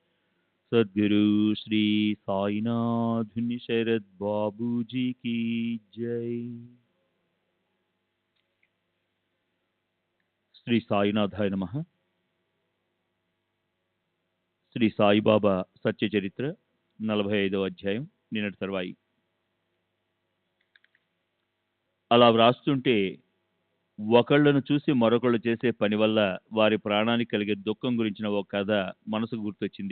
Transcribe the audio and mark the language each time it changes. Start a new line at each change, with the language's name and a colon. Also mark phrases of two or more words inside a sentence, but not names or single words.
Hindi: सद्गुरु श्री साईनाथ शरद बाबू जी की जय।
Telugu: శ్రీ సాయినాథాయ నమః. శ్రీ సాయిబాబా సత్య చరిత్ర 45వ అధ్యాయం నిన్నటి తర్వాయి. అలా వ్రాస్తుంటే ఒకళ్ళను చూసి మరొకళ్ళు చేసే పని వల్ల వారి ప్రాణానికి కలిగే దుఃఖం గురించిన ఓ కథ మనసుకు గుర్తొచ్చింది.